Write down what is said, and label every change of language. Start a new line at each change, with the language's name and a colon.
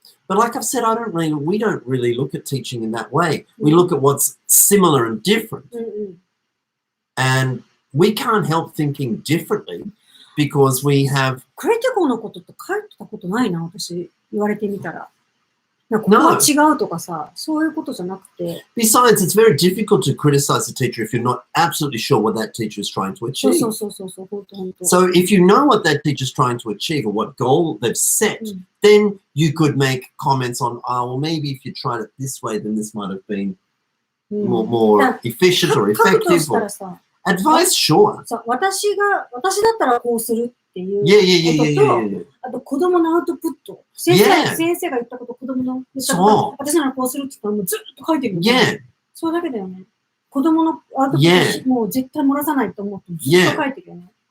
English: But like I've said, we don't really look at teaching in that way. We look at what's similar and different. And we can't help thinking differently because we have...
Japanese: クリティコのことって書いてたことないな、私。言われてみたら。ここは違うとかさ、そういうことじゃなくて。
English: Besides, it's very difficult to criticize a teacher if you're not absolutely sure what that teacher is trying to achieve.
Japanese: そう。
English: So if you know what that teacher is trying to achieve or what goal they've set, then you could make comments on, well, maybe if you tried it this way, then this might have been more efficient or effective. Or advice, sure.
Japanese: 私だったらこうするっていうことと、あと子供のアウトプット。先生が言ったこと、子供の言ったこと、私ならこうするって言ったらもうずっと書いてるよね。それだけだよね。子供のアウトプットもう絶対漏らさないと思ってずっと書いてるよね。